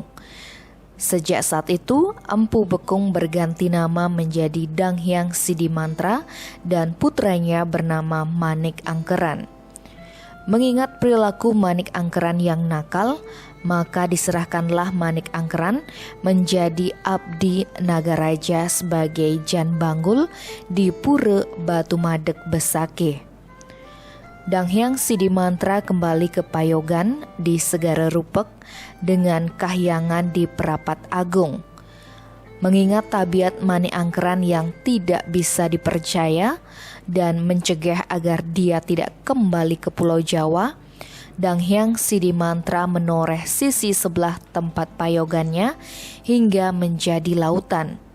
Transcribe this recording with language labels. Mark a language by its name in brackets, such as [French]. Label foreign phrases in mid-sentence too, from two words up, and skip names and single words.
[Indonesian] Sejak saat itu, Empu Bekung berganti nama menjadi Danghyang Sidimantra dan putranya bernama Manik Angkeran. Mengingat perilaku Manik Angkeran yang nakal, maka diserahkanlah Manik Angkeran menjadi abdi Naga Raja sebagai Jan Banggul di Pura Batu Madek Besakeh. Danghyang Sidimantra kembali ke Payogan di Segara Rupek dengan kahyangan di Perapat Agung. Mengingat tabiat Manik Angkeran yang tidak bisa dipercaya dan mencegah agar dia tidak kembali ke Pulau Jawa, Danghyang Sidimantra menoreh sisi sebelah tempat payogannya hingga menjadi lautan.